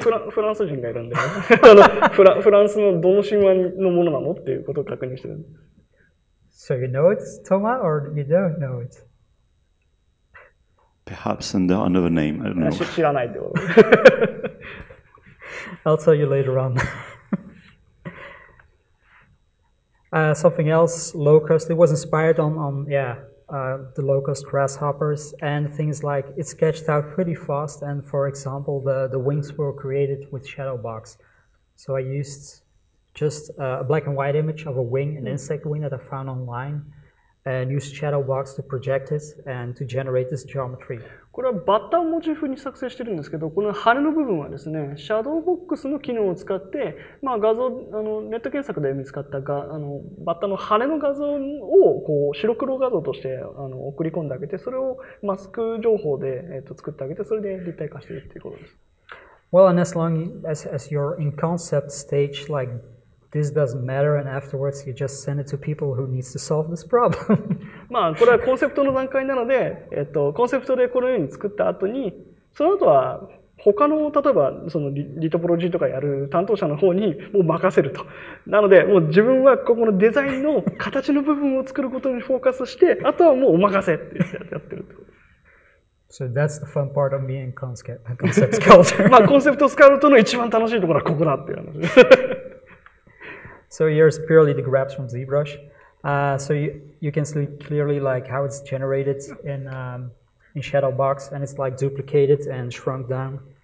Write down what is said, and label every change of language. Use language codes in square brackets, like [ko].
[ja] フランス人がいるんで、フランスのどの神話のものなのっていうことを確認してるんです。 [en] So you know it, Thomas, or you don't know it? Perhaps under another name. I don't know. [ja] 知らないってこと。 [en] I'll tell you later on. Something else, locust. It was inspired on the locust grasshoppers and things like it sketched out pretty fast. And for example, the wings were created with shadow box. So I used just a black and white image of a wing, an insect wing that I found online, and used shadow box to project it and to generate this geometry. [ja] これはバッタをモチーフに作成してるんですけど、この羽の部分はですね、シャドーボックスの機能を使って、画像、ネット検索で見つかったバッタの羽の画像をこう白黒画像として送り込んであげて、それをマスク情報で、作ってあげて、それで立体化しているということです。 [en] Well, and as long as you're in concept stage, like this doesn't matter, and afterwards you just send it to people who needs to solve this problem. [ja] これはコンセプトの段階なので、コンセプトでこのように作った後に、その後は他の、例えばそのリトポロジーとかやる担当者の方にもう任せると。なので、もう自分はここのデザインの形の部分を作ることにフォーカスして、あとはもうお任せってやってるってこと。 [en] So that's the fun part of being concept sculptor. [ja] コンセプトスカウトの一番楽しいところはここだっていう話。 [en] So here's purely the grabs from ZBrush. So you can see clearly like how it's generated in shadow box, and it's like duplicated and shrunk down.